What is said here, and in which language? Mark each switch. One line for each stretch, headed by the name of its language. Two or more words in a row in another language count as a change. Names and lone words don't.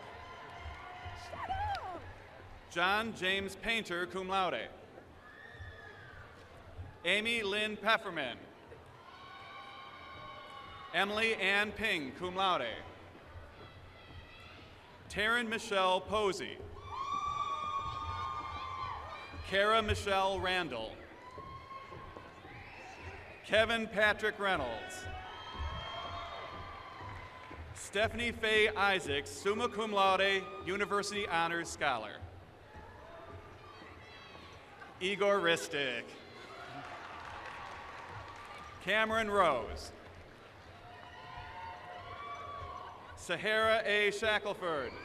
English: John James Painter,
Latin: cum laude.
English: Amy Lynn Pefferman. Emily Ann Ping,
Latin: cum laude.
English: Taryn Michelle Posey. Kara Michelle Randall. Kevin Patrick Reynolds. Stephanie Faye Isaacs,
Latin: summa cum laude,
English: University Honors Scholar. Igor Ristic. Cameron Rose. Sahara A. Shackelford.